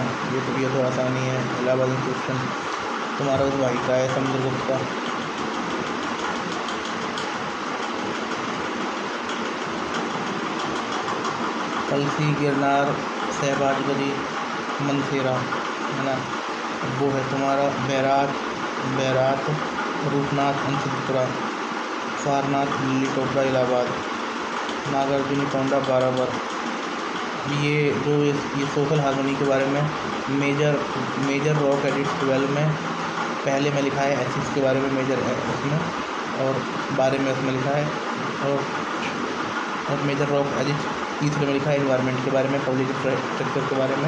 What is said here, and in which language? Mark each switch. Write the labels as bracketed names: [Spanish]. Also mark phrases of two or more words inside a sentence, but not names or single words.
[Hindi] ये तो आसानी है, इलाहाबाद क्वेश्चन। तुम्हारा उस भाई का है चंद्रगुप्त का। कलसी, गिरनार, सहबाजगरी, मनसेरा, है ना। वो है तुम्हारा बैरात, रूपनाथ, अंशपुरा, सारनाथ, दिल्ली, टोपरा, इलाहाबाद, नागार्जुनी, कोंडा, बाराबर। ये [English] social harmony [Hindi] के बारे में [English] major rock edicts [Hindi] 12 में पहले में लिखा है, एसिड्स के बारे में मेजर उसमें और बारे में उसमें लिखा है, और [English] major rock edicts [Hindi] तीसरे में लिखा है, इन्वायरमेंट के बारे में, [English] public structure [Hindi] के बारे में।